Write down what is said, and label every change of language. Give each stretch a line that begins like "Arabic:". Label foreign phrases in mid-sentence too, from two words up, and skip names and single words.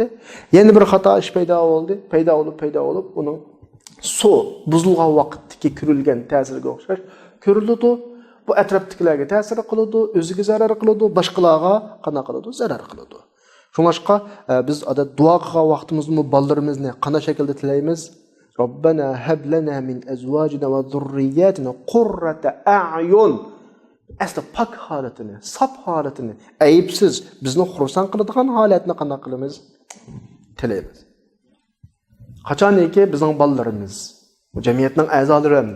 Uzbek: Yana bir xato ish paydo bo'ldi. Paydo bo'lib, uning suv buzilgan vaqtdagi ko'rilgan ta'siriga o'xshash ko'riladi. Bu atrofdagilarga ta'sir qiladi, o'ziga zarar qiladi, boshqalarga qana qiladi, zarar qiladi. Shuningga biz duo qilgan vaqtimizda bolalarimizni qanday shaklda tilaymiz?
Arabic: ربنا هب لنا من أزواجنا وذرياتنا قرة أعين.
Uzbek: Asli pak holatini, saf holatini, ayibsiz, bizni xursand qiladigan holatni qanday qilamiz? Tilaymiz. Qachonki bizning bolalarimiz, bu jamiyatning a'zolari hamdi.